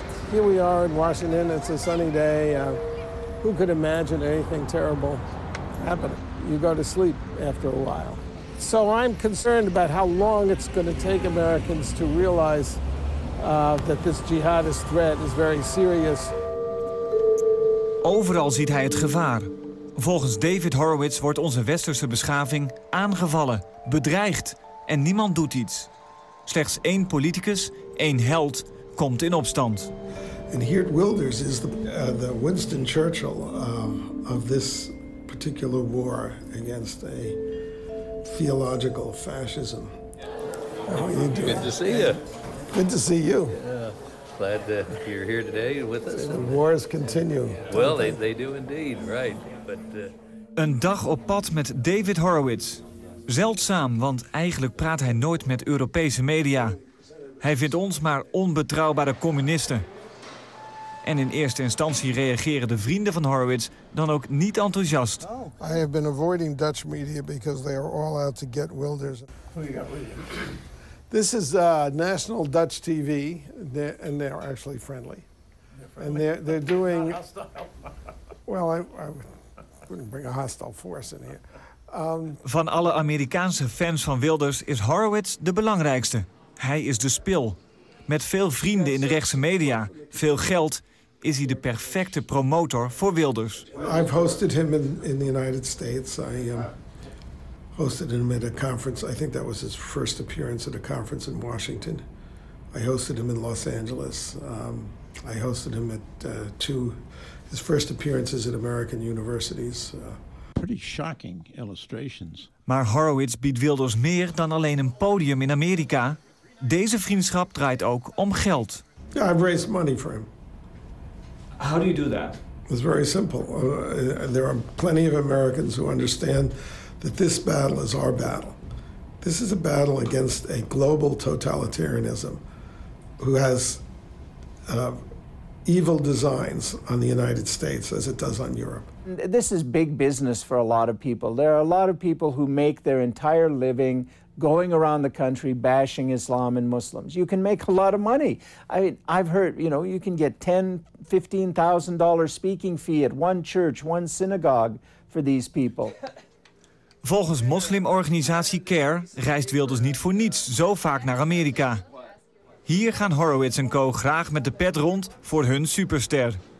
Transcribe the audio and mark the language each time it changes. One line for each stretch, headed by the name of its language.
English: Here we are in Washington. It's a sunny day. Who could imagine anything terrible happening? You go to sleep after a while. So I'm concerned about how long it's going to take Americans to realize that this jihadist threat is very serious.
Dutch: Overal ziet hij het gevaar. Volgens David Horowitz wordt onze westerse beschaving aangevallen, bedreigd en niemand doet iets. Slechts één politicus, één held, komt in opstand.
English: And Geert Wilders is the Winston Churchill of this particular war against a theological fascism. How are you doing? Good to see you. Good to see you. Yeah, glad you're here today with us. The wars continue. Well, they do indeed, right. But
Dutch: Een dag op pad met David Horowitz. Zeldzaam, want eigenlijk praat hij nooit met Europese media. Hij vindt ons maar onbetrouwbare communisten. En in eerste instantie reageren de vrienden van Horowitz dan ook niet enthousiast.
English: I have been avoiding Dutch media because they are all out to get Wilders. This is national Dutch TV, and they're actually friendly. And they're doing. Well, I wouldn't bring a hostile force in here.
Dutch: Van alle Amerikaanse fans van Wilders is Horowitz de belangrijkste. Hij is de spil. Met veel vrienden in de rechtse media, veel geld, is hij de perfecte promotor voor Wilders.
English: I've hosted him in the United States. I hosted him at a conference. I think that was his first appearance at a conference in Washington. I hosted him in Los Angeles. I hosted him at his first appearances at American universities. Pretty shocking illustrations.
Dutch: Maar Horowitz biedt Wilders meer dan alleen een podium in Amerika. Deze vriendschap draait ook om geld.
English: Yeah, I've raised money for him. How do you do that? It's very simple. There are plenty of Americans who understand that this battle is our battle. This is a battle against a global totalitarianism who has evil designs on the United States as it does on Europe. This is big business for a lot of people. There are a lot of people who make their entire living going around the country bashing Islam and Muslims. You can make a lot of money. I mean, I've heard, you can get $10,000, $15,000 speaking fee at one church, one synagogue for these people.
Dutch: Volgens moslimorganisatie CARE reist Wilders niet voor niets zo vaak naar Amerika. Hier gaan Horowitz en co. graag met de pet rond voor hun superster.